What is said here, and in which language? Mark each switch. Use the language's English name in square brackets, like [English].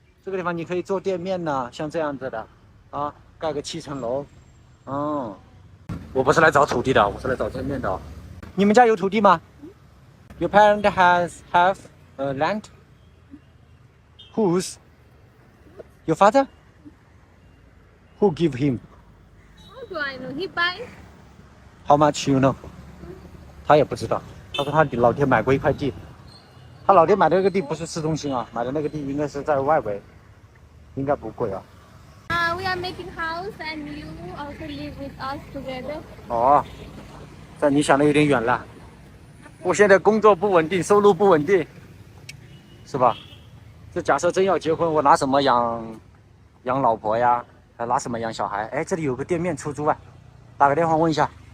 [Chinese] 這個地方你可以做店面呢，像這樣子的，啊，蓋個7層樓。哦，我不是來找土地的，我是來找店面的。你們家有土地嗎？ [English] Your parent have land? Whose? Your father? Who give him? How do I know? He buy. How much you know? [Chinese] 他也不知道。他說他老爹買過一塊地，他老爹買的那個地不是市中心啊，買的那個地應該是在外圍，應該不貴啊。 [English] We are making house and you also live with us together. [Chinese] 哦，這你想的有點遠了。我現在工作不穩定，收入不穩定，是吧？這假設真要結婚，我拿什麼養老婆呀？還拿什麼養小孩？哎，這裡有個店面出租啊，打個電話問一下。